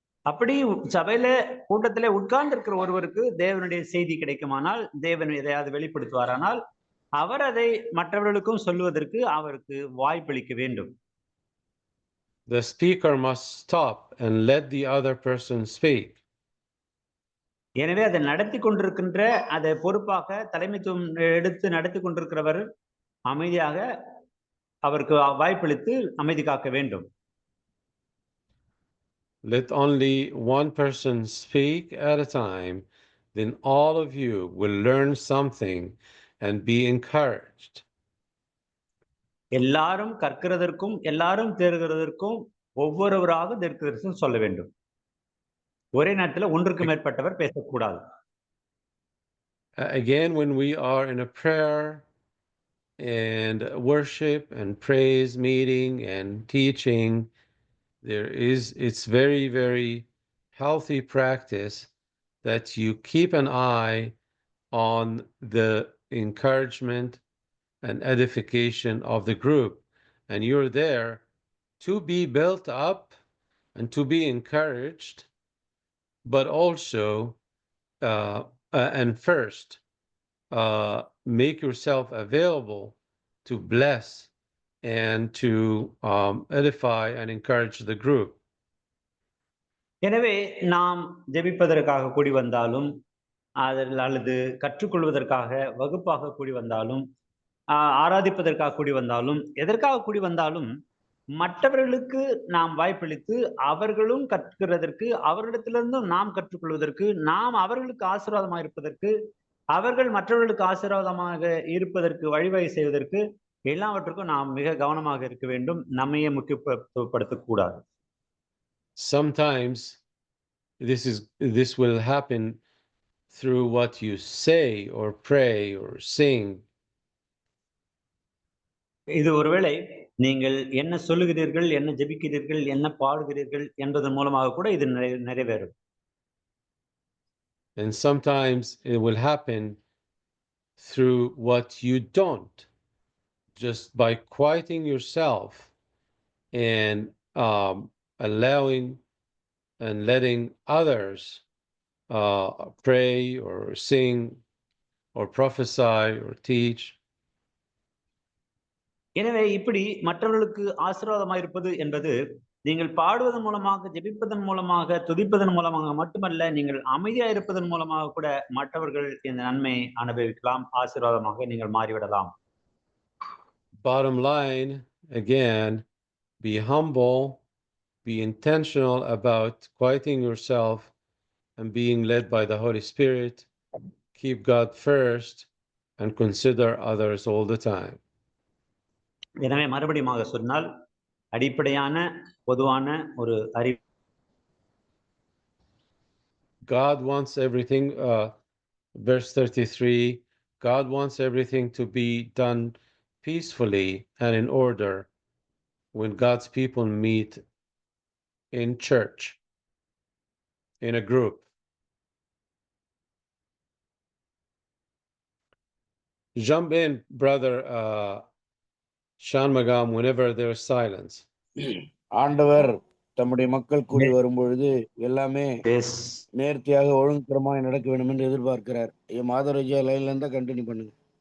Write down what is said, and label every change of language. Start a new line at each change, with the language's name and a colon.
Tamil: அப்படி சபையில கூட்டத்திலே உட்கார்ந்து இருக்கிற ஒருவருக்கு தேவனுடைய செய்தி கிடைக்குமானால், தேவன் எதையாவது வெளிப்படுத்துவாரானால் அவர் அதை மற்றவர்களுக்கும் சொல்லுவதற்கு அவருக்கு வாய்ப்பளிக்க வேண்டும்.
English: The speaker must stop and let the other person speak.
Tamil: எனவே அதை நடத்தி கொண்டிருக்கின்ற அதை பொறுப்பாக தலைமைத்துவம் எடுத்து நடத்தி கொண்டிருக்கிறவர் அமைதியாக அவருக்கு வாய்ப்பளித்து அமைதி காக்க வேண்டும்.
English: Let only one person speak at a time, then all of you will learn something and be encouraged.
Tamil: எல்லாரும் கற்கிறதற்கும் எல்லாரும் தேர்கிறதற்கும் ஒவ்வொருவராக தீர்க்கதரிசனம் சொல்ல வேண்டும். ஒரே நேரத்தில் ஒன்றுக்கு மேற்பட்டவர் பேசக்கூடாது.
English: Again, when we are in a prayer and worship and praise meeting and teaching, it's very, very healthy practice that you keep an eye on the encouragement and edification of the group. And you're there to be built up and to be encouraged, but also, and first, make yourself available to bless and to edify and encourage the group.
Tamil: எனவே நாம் ஜெபிப்பதற்காக கூடி வந்தாலும் அல்லது கற்றுக்கொள்வதற்காக வகுப்பாக கூடி வந்தாலும் ஆராதிப்பதற்காக கூடி வந்தாலும் எதற்காக கூடி வந்தாலும் மற்றவர்களுக்கு நாம் வாய்ப்பளித்து அவர்களும் கற்றுக்கிறதற்கு அவர்களிடத்திலிருந்தும் நாம் கற்றுக்கொள்வதற்கு நாம் அவர்களுக்கு ஆசீர்வாதமாக இருப்பதற்கு அவர்கள் மற்றவர்களுக்கு ஆசீர்வாதமாக இருப்பதற்கு வழிவகை செய்வதற்கு எல்லாவற்றுக்கும் நாம் மிக கவனமாக இருக்க வேண்டும். நம்மையே முக்கியத்துவப்படுத்தக்கூடாது.
English: Sometimes this will happen through what you say or pray or sing.
Tamil: இது ஒருவேளை நீங்கள் என்ன சொல்லுகிறீர்கள், என்ன ஜெபிக்கிறீர்கள், என்ன பாடுகிறீர்கள் என்பதன் மூலமாக கூட இது நிறைவேறும்.
English: And sometimes it will happen through what you don't, just by quieting yourself and allowing and letting others pray or sing or prophesy or teach.
Tamil: எனவே இப்படி மற்றவர்களுக்கு ஆசீர்வாதமாக இருப்பது என்பது நீங்கள் பாடுவதன் மூலமாக, ஜெபிப்பதன் மூலமாக, துதிப்பதன் மூலமாக மட்டுமல்ல, நீங்கள் அமைதியா இருப்பதன் மூலமாக கூட மற்றவர்கள் இந்த நன்மை அனுபவிக்கலாம், ஆசீர்வாதமாக நீங்கள் மாறிவிடலாம்.
English: Bottom line, again, be humble, be intentional about quieting yourself and being led by the Holy Spirit. Keep God first and consider others all the time.
Tamil: எனவே மறுபடியும் சொன்னால் அடிப்படையான பொதுவான ஒரு அறிவு.
English: God wants everything, verse 33, God wants everything to be done peacefully and in order when God's people meet in church, in a group. Jump in, brother Shanmugam, whenever there's silence.
Tamil: ஆண்டவர் தம்முடைய மக்கள் கூடி வரும்பொழுது எல்லாமே நேர்த்தியாக ஒழுங்குக்கிரமாய் நடக்க வேண்டும் என்று எதிர்பார்க்கிறார். மாதவராஜா லைன்ல இருந்தா கண்டினியூ பண்ணுங்க.